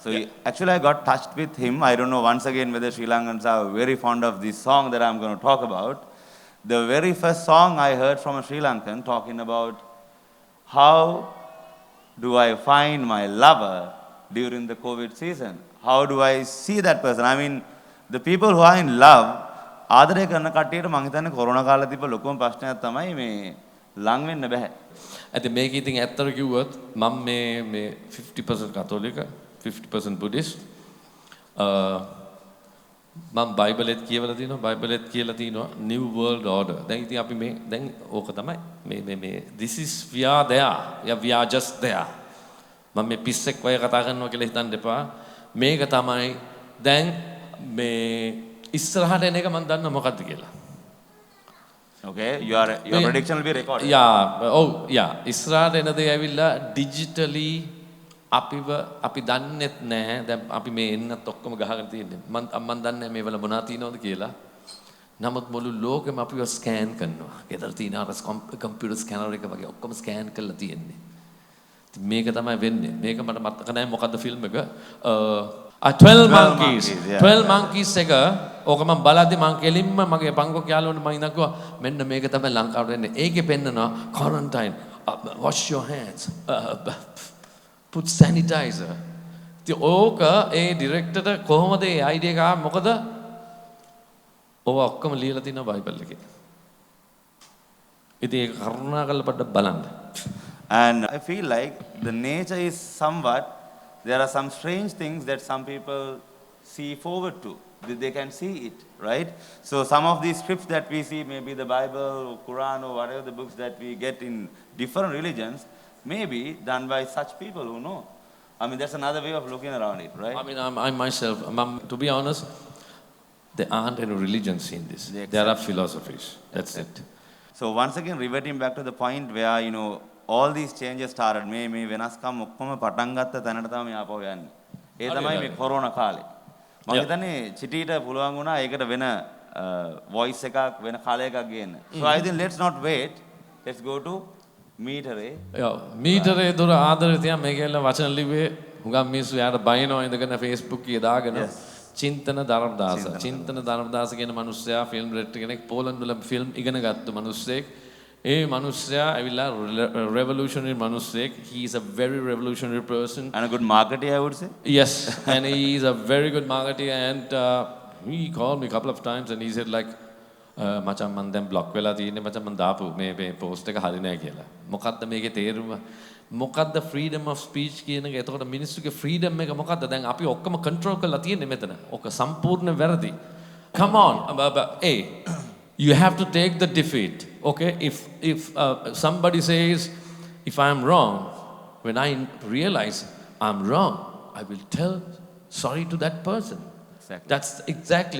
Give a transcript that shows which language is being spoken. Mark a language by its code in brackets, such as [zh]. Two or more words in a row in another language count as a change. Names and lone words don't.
[en] So actually, I got touched with him. I don't know once again whether Sri Lankans are very fond of this song that I'm going to talk about. The very first song I heard from a Sri Lankan talking about how do I find my lover during the COVID season? How do I see that person? I mean, the people who are in love, [si] ආදරය කරන කට්ටියට මං හිතන්නේ කොරෝනා කාලේ තිබ්බ ලොකුම ප්‍රශ්නයක් තමයි මේ ලං වෙන්න බෑ. ඇති මේක ඉතින් ඇත්තට කිව්වොත් මම මේ 50% කතෝලික 50% බුද්දිස්ට් මම බයිබලෙත් කියවලා තියෙනවා බයිබලෙත් කියලා තියෙනවා [en] new world order [si] දැන් ඉතින් අපි මේ දැන් ඕක තමයි මේ [en] this is we are there yeah we are just there [si] මම මේ පිස්සෙක් වගේ කතා කරනවා කියලා හිතන්න එපා මේක තමයි දැන් මේ ඉස්සරහට එන එක මම දන්නවා මොකද්ද කියලා [en] okay your prediction will be recorded [si] ඉස්සරහට එන දේ ඇවිල්ලා digitally අපි දන්නෙත් නෑ දැන් අපි මේ එන්නත් ඔක්කොම ගහගෙන තියෙන්නේ මම දන්නේ මේ වල මොනවා තියෙනවද කියලා නමුත් මුළු ලෝකෙම අපිව ස්කෑන් කරනවා ගෙදර තියෙන අර කම්පියුටර් ස්කෑනර් එක වගේ ඔක්කොම ස්කෑන් කරලා තියෙන්නේ මේක තමයි වෙන්නේ මේක මට මතක නෑ මොකද්ද ෆිල්ම් එක 12 monkeys එක ඕක මම බලද්දි මම කෙලින්ම මගේ පංගෝ යාළුවන්ට මම ඉඳන්කෝ මෙන්න මේක තමයි ලංකාවට එන්නේ ඒකේ පෙන්නනවා [en] quarantine wash your hands put sanitizer [si] ඉතින් ඕක ඒ ඩිරෙක්ටර්ට කොහොමද ඒ අයිඩියා එක ආවේ මොකද ඕවා ඔක්කොම ලියලා තියෙනවා බයිබල් එකේ ඉතින් ඒක කරුණාකරලා පොඩ්ඩක් බලන්න [en] and I feel like the nature is somewhat there are some strange things that some people see forward to they can see it right so some of these scripts that we see maybe the Bible or Quran or whatever the books that we get in different religions may be done by such people who know. I mean, that's another way of looking around it, right? I mean, I myself, to be honest, there aren't any religions in this. There are philosophies. That's it. So once again, reverting back to the point where, you know, all these changes started, [si] මේ වෙනස්කම් ඔක්කොම පටන් ගත්ත තැනට තමයි ආපහු යන්නේ. ඒ තමයි මේ කොරෝනා කාලේ. මම හිතන්නේ චිටීට පුළුවන් වුණා ඒකට වෙන voice එකක් වෙන කාලයකක් ගේන්න. [en] So I think let's not wait. Let's go to [si] මීටරේ දුර ආදරේ තියා මේකෙල්ල වචන ලිව්වේ හුඟක් මිනිස්සු යාට බයිනවා ඉඳගෙන Facebook එකේ දාගෙන චින්තන ධර්මදාස කියන මිනිස්සයා ෆිල්ම් ඩිරෙක්ටර් කෙනෙක් පෝලන්ඩ් වල ෆිල්ම් ඉගෙන ගත්ත මිනිස්සෙක් ඒ මිනිස්සයා ඇවිල්ලා revolutionary මිනිස්සෙක් [en] he is a very revolutionary person and a good marketer I would say yes and he is a very good marketer and he called me a couple of times and he said like [si] මචං මන් දැන් බ්ලොක් වෙලා තියෙන්නේ මචං මන් දාපු මේ පෝස්ට් එක හරි නෑ කියලා. මොකද්ද මේකේ තේරුම? මොකද්ද [en] freedom of speech [si] කියන එක? එතකොට මිනිස්සුගේ freedom එක මොකද්ද? දැන් අපි ඔක්කොම control කරලා තියෙන්නේ මෙතන. ඔක සම්පූර්ණ වැරදි. [en] Come on. Hey, you have to take the defeat. Okay? If somebody says if I am wrong, when I realize I'm wrong, I will tell sorry to that person. Exactly.